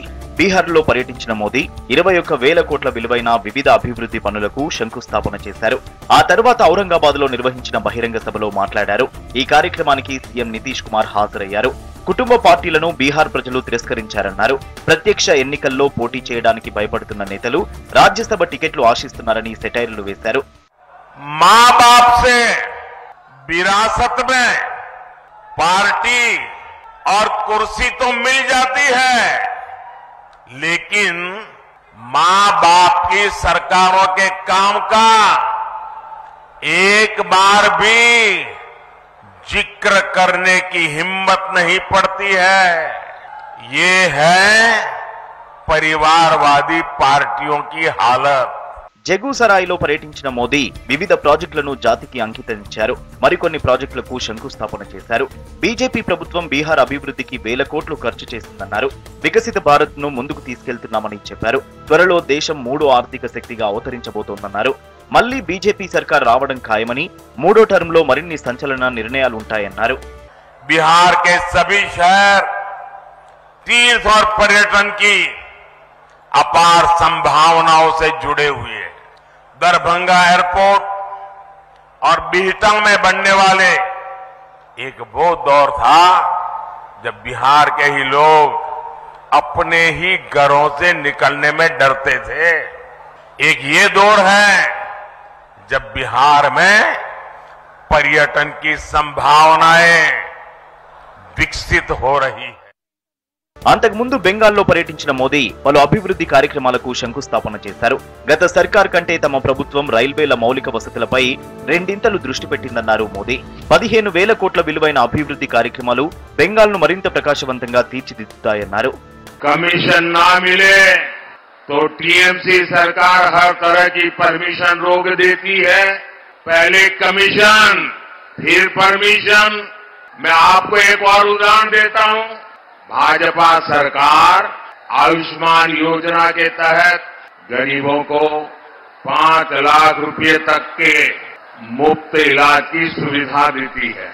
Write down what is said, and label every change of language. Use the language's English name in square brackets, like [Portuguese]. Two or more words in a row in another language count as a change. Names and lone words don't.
[Telugu] బీహార్లో పర్యటించిన మోదీ 21,000 కోట్ల విలువైన వివిధ అభివృద్ధి పనులకు శంకుస్థాపన చేశారు. ఆ తర్వాత ఔరంగాబాద్ లో నిర్వహించిన బహిరంగ సభలో మాట్లాడారు. ఈ కార్యక్రమానికి సీఎం నితీష్ కుమార్ హాజరయ్యారు. కుటుంబ పార్టీలను బీహార్ ప్రజలు తిరస్కరించారన్నారు. ప్రత్యక్ష ఎన్నికల్లో పోటీ చేయడానికి భయపడుతున్న నేతలు రాజ్యసభ టికెట్లు ఆశిస్తున్నారని సెటైర్లు వేశారు. [Hindi] मां बाप से विरासत में पार्टी और कुर्सी तो मिल जाती है, लेकिन मां बाप की सरकारों के काम का एक बार भी जिक्र करने की हिम्मत नहीं पड़ती है. ये है परिवारवादी पार्टियों की हालत. [Telugu] జగూసరాయిలో పర్యటించిన మోదీ వివిధ ప్రాజెక్టులను జాతికి అంకితమిచ్చారు. మరికొన్ని ప్రాజెక్టులకు శంకుస్థాపన చేశారు. బీజేపీ ప్రభుత్వం బీహార్ అభివృద్ధికి 1000 కోట్లు ఖర్చు చేసిందన్నారు. వికసిత భారత్ ను ముందుకు తీసుకెళ్తున్నామని చెప్పారు. త్వరలో దేశం 3వ ఆర్థిక శక్తిగా అవతరించబోతోందన్నారు. మళ్లీ బీజేపీ సర్కార్ రావడం ఖాయమని, 3వ టర్మ్ లో మరిన్ని సంచలన నిర్ణయాలుంటాయన్నారు. [Hindi] बिहार के सभी शहर तीर्थ और पर्यटन की अपार संभावनाओं से जुड़े हुए हैं. दरभंगा एयरपोर्ट और बिहटा में बनने वाले एक वो दौर था जब बिहार के ही लोग अपने ही घरों से निकलने में डरते थे। एक ये दौर है जब बिहार में पर्यटन की संभावनाएं विकसित हो रही है। [Telugu] అంతకుముందు బెంగాల్లో పర్యటించిన మోదీ పలు అభివృద్ధి కార్యక్రమాలకు శంకుస్థాపన చేశారు. గత సర్కార్ కంటే తమ ప్రభుత్వం రైల్వేల మౌలిక వసతులపై రెండింతలు దృష్టి పెట్టిందన్నారు మోదీ. 15,000 కోట్ల విలువైన అభివృద్ధి కార్యక్రమాలు బెంగాల్ను మరింత ప్రకాశవంతంగా తీర్చిదిద్దుతాయన్నారు. [Hindi] कमीशन ना मिले तो टीएमसी सरकार हर तरह की परमिशन रोक देती है। पहले कमीशन फिर परमिशन। मैं आपको एक और उदाहरण देता हूं। भाजपा सरकार आयुष्मान योजना के तहत गरीबों को 5 लाख रुपए तक के मुफ्त इलाज की सुविधा देती है।